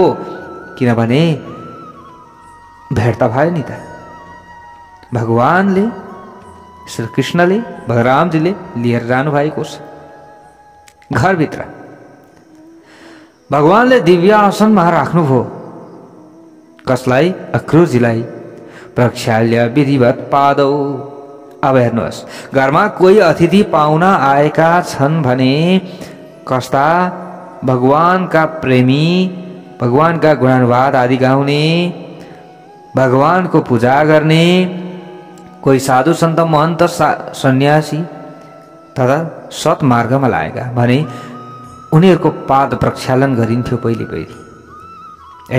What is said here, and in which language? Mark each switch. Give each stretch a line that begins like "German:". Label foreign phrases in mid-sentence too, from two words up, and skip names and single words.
Nepali: किनभने भेट त भयो नि त। भगवानले, श्रीकृष्णले, बलरामजीले लिएर जानुभएको छ घरभित्र। भगवानले दिव्य आसनमा राख्नुभयो। कसलाई? अक्रूरजीलाई।
Sanskrit: प्रक्षाल्य विधिवत पादौ।
Nepali: अब हेर्नुहोस्, घरमा कोही अतिथि पाहुना आएका छन् भने कस्ता? भगवानका प्रेमी, भगवानका गुणानुवाद आदि गाउने, भगवानको पूजा गर्ने कोही साधु सन्त महन्त सन्यासी तथा सत्मार्गमा लागेका भने उनीहरूको पाद प्रक्षालन गरिन्थ्यो पहिले होइन।